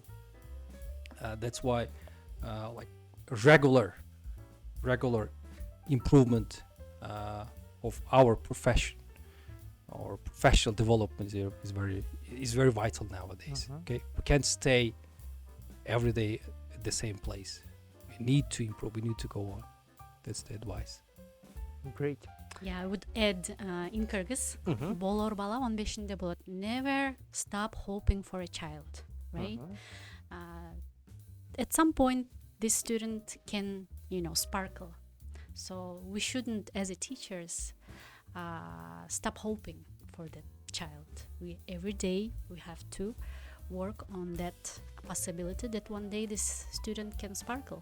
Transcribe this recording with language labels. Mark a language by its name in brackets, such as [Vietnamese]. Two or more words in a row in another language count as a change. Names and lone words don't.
[English] That's why like regular improvement of our profession or professional development is very vital nowadays. Okay, we can't stay every day at the same place. We need to improve, we need to go on. That's the advice. Great. Yeah, I would add in Kyrgyz, [Kyrgyz] болор бала 15-інде болады. [English] Never stop hoping for a child, right? At some point, this student can, sparkle. So we shouldn't, as a teachers, stop hoping for that child. Every day we have to work on that possibility that one day this student can sparkle.